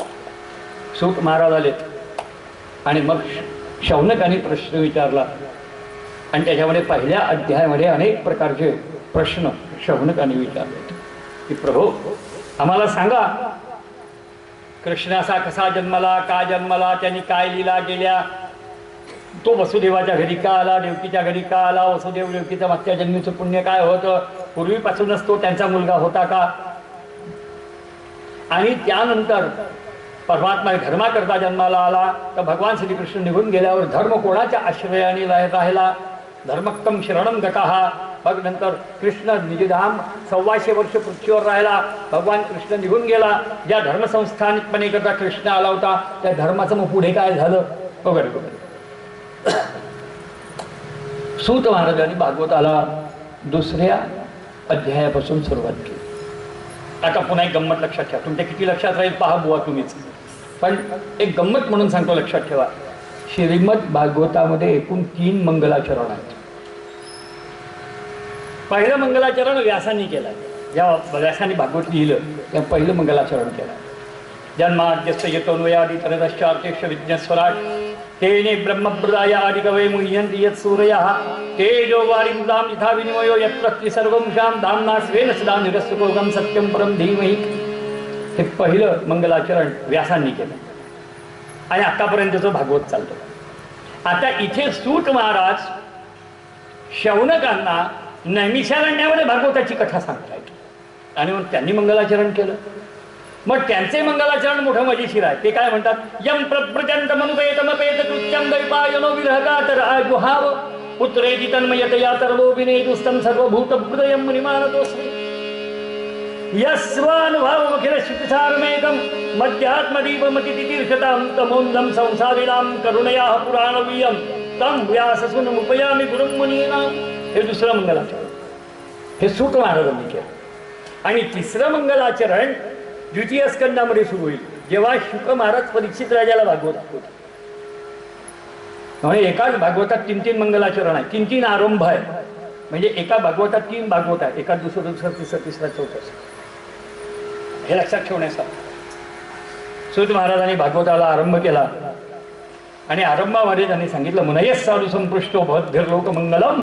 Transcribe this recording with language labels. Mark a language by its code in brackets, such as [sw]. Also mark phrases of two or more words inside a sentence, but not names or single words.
[mr] सूत महाराज आलेत आणि मग शौनकाने प्रश्न विचारला आणि त्याच्यामध्ये पहिल्या अध्यायामध्ये अनेक प्रकारचे प्रश्न शौनकाने विचारले की प्रभू आम्हाला सांगा, कृष्ण असा कसा जन्मला, का जन्मला, त्यांनी काय लीला केल्या, तो वसुदेवाच्या घरी का आला, देवकीच्या घरी का आला, वसुदेव देवकीचं मागच्या जन्मीचं पुण्य काय होतं, पूर्वीपासूनच तो त्यांचा मुलगा होता का, आणि त्यानंतर परमात्मा धर्माकरता जन्माला आला तर भगवान श्रीकृष्ण निघून गेल्यावर धर्म कोणाच्या आश्रयाने राहिला, [sa] धर्मक्कम शरणम गतः. [mr] मग नंतर कृष्ण निजधाम 125 वर्ष पृथ्वीवर राहिला, भगवान कृष्ण निघून गेला, ज्या धर्मसंस्थानिकपणे करता कृष्ण आला होता त्या धर्माचं मग पुढे काय झालं वगैरे वगैरे. सूत महाराजांनी भागवताला 2ऱ्या अध्यायापासून सुरुवात केली. आता पुन्हा एक गंमत लक्षात ठेवा, तुमच्या किती लक्षात राहील पहा बुवा तुम्हीच, पण एक गंमत म्हणून सांगतो लक्षात ठेवा. श्रीमद भागवतामध्ये एकूण 3 मंगलाचरण आहेत. पहिलं मंगलाचरण व्यासांनी केलं, जेव्हा व्यासांनी भागवत लिहिलं तेव्हा पहिलं मंगलाचरण केलं. [sa] जन्माद्यस्य यतोन्वयादि तनदश्चार्थेक्ष विज्ञस्वराट तेने ब्रह्मप्रदाय आदिकवये मुह्यन्ति यत् सूरयः तेजो वारिमृतां यथा विनिमयो यत्र त्रिसर्वंशां धाम्ना स्वेन सदा निरस्तकोगं सत्यं परं धीमहि. [mr] हे पहिलं मंगलाचरण व्यासांनी केलं आणि आतापर्यंतचं भागवत चालतो. आता इथे सूत महाराज शौनकांना नैमिषारण्यामध्ये भागवताची कथा सांगतायत आणि मग त्यांनी मंगलाचरण केलं. मग त्यांचे मंगलाचरण मोठं मजेशीर आहे. ते काय म्हणतात, [sa] यम प्रत्यंत मनुपेतमपेत कृत्यम दैपायनो विरहकातर आजुहाव पुत्रेति तन्मयतया सर्वो विनेदुस्तं सर्वभूत हृदयं मुनिमानतोस्मि यस्वानुभावमखिल श्रुतिसारमेकं मध्यात्मदीपमतितीर्थतां तमोन्दं संसारिणां करुणया पुराणवीयं तं व्याससुनमुपयामि गुरुं मुनीनां. [mr] हे 2रं मंगलाचरण हे सूत महाराजांनी केलं. आणि 3रं मंगलाचरण 2य स्कंदामध्ये सुरू होईल, जेव्हा शुक महाराज परीक्षित राजाला भागवतात होते. म्हणजे एकाच भागवतात 3 मंगलाचरण आहे, 3 आरंभ आहे. म्हणजे एका भागवतात 3 भागवत आहे, एका दुसरं तिसरा चौथा. हे लक्षात ठेवण्यासाठी सूत महाराजांनी भागवताला आरंभ केला आणि आरंभामध्ये त्यांनी सांगितलं [sa] मुनयः साधु संपृष्टो भवद्भिर्लोक मंगलम